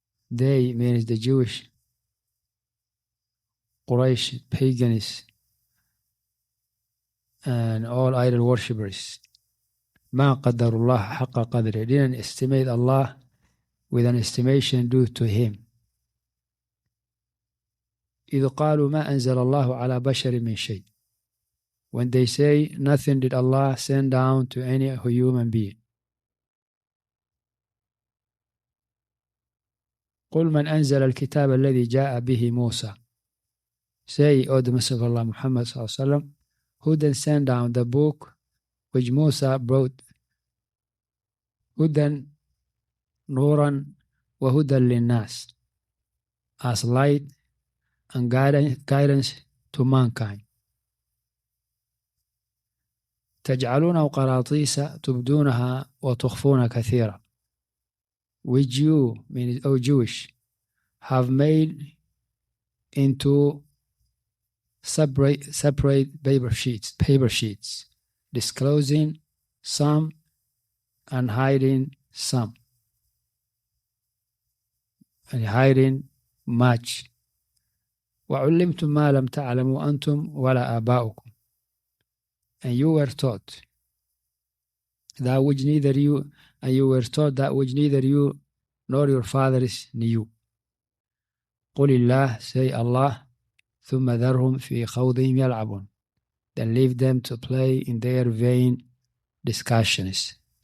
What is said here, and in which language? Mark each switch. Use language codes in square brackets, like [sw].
[en] They means the Jewish Quraysh pagans and all idol worshippers. [ar] مَا قَدَّرُ اللَّهَ حَقَّ قَدْرِ. [en] Didn't estimate Allah with an estimation due to Him. [ar] إذ قالوا ما أنزل الله على بشر من شيء. [en] When they say nothing did Allah send down to any human being. [ar] قل من أنزل الكتاب الذي جاء به موسى. [en] Say, O the Messenger of Allah Muhammad sallallahu alaihi wasallam, who then sent down the book which Musa brought, [ar] هدى نورا وهدى للناس, [en] as light and guidance to mankind. [ar] تجعلونه قراطيس تبدونها وتخفون كثيرا. [en] Which you, meaning O Jewish, have made into separate paper sheets, disclosing some and hiding some, and hiding much. [ar] وعلمتم ما لم تعلموا أنتم ولا آباؤكم. [en] And you were taught that which neither you, nor your fathers knew. [ar] قل الله, [en] say Allah, [ar] ثم ذرهم في خوضهم يلعبون. [en] Then leave them to play in their vain discussions.